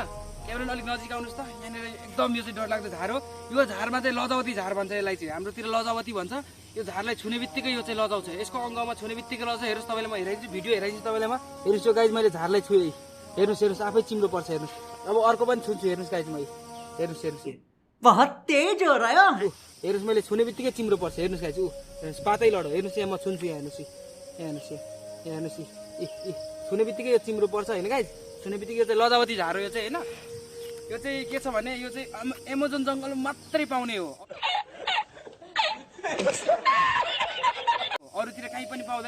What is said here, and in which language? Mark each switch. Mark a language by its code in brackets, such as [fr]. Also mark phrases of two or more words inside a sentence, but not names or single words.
[ne] क्यामेराम्यान अलिक नजिक आउनुहोस् त, यहाँनिर एकदम यो चाहिँ डरलाग्दो झार हो। यो झारमा चाहिँ लजावती झार भन्छ यसलाई चाहिँ, हाम्रोतिर लजावती भन्छ। यो झारलाई छुने बित्तिकै यो चाहिँ लजाउँछ, यसको अङ्गमा छुने बित्तिकै लजाउँछ। हेर्नुहोस् तपाईँलाई म हेराइदिन्छु, भिडियो हेराइदिन्छु तपाईँलाई म। हेर्नुहोस् यो गाई मैले झारलाई छुएँ, हेर्नुहोस् आफै चिम्रो पर्छ हेर्नुहोस्। अब अर्को पनि छुन्छु हेर्नुहोस् गाई मैले, हेर्नुहोस् [hi] बहुत तेज हो रहा है। [ne] हेर्नुहोस् मैले छुने बित्तिकै चिम्रो पर्छ हेर्नुहोस् गाई चाहिँ। हेर्नुहोस् पातै लडो, हेर्नुहोस् यहाँ म छुन्छु, यहाँ हेर्नुहोस् छुने बित्तिकै यो चिम्रो पर्छ होइन गाई। छुने बित्तिकै यो चाहिँ लजावती झार हो यो चाहिँ होइन। यो चाहिँ के छ भने यो चाहिँ एमाजोन जङ्गलमा मात्रै पाउने हो, अरूतिर कहीँ पनि पाउँदैन।